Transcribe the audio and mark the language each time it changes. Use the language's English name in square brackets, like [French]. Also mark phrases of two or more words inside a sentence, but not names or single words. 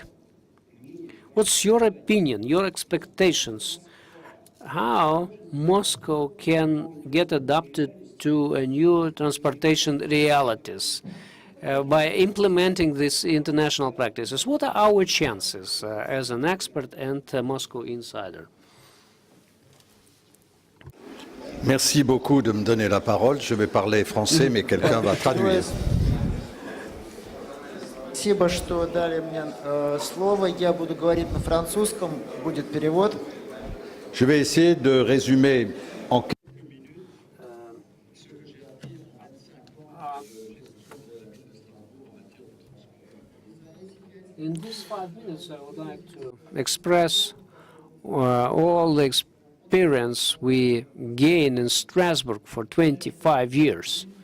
[English] What's your opinion, your expectations? How Moscow can get adapted to a new transportation realities by implementing these international practices? What are our chances as an expert and a Moscow insider? [French] Merci beaucoup de me donner la parole. Je vais parler français, mais quelqu'un va traduire. [Russian] Спасибо, что дали мне слово. Я буду говорить на французском, будет перевод. [French] Je vais essayer de résumer en [English] In these 5 minutes, I would like to express all the experience we gained in Strasbourg for 25 years.